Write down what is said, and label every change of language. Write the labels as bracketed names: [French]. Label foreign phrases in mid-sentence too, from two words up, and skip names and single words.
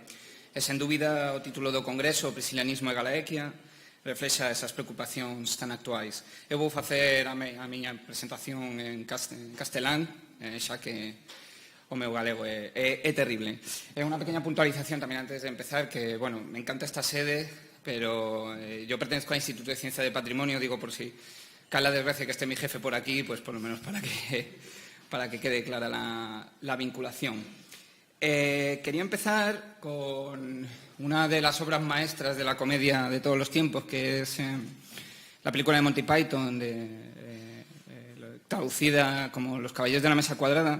[Galician] E, sen dúbida, o título do Congreso, Priscilianismo e Galaequia, reflexa esas preocupacións tan actuais. Eu vou facer a miña presentación en castelán, xa que o meu galego é terrible. É unha pequena puntualización tamén antes de empezar, que, bueno, [Spanish] me encanta esta sede, pero yo pertenezco ao Instituto de Ciencia de Patrimonio, digo por si cae la desgracia que esté mi jefe por aquí, pues por lo menos para que quede clara la vinculación. Quería empezar con una de las obras maestras de la comedia de todos los tiempos, que es la película de Monty Python, traducida como Los Caballeros de la Mesa Cuadrada.